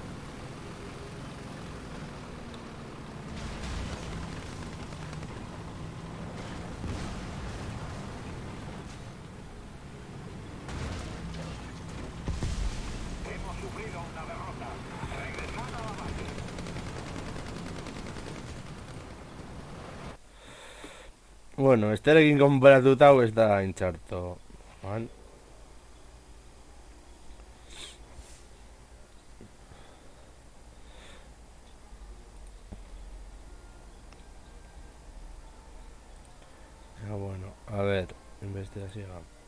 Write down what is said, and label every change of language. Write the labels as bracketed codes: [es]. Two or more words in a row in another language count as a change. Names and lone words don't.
[es] Hemos sufrido una derrota. Regresad a la base. [eu] Bueno, esterekin konparatuta hau ez da hain txarto. [es] Ya bueno, a ver, investigación.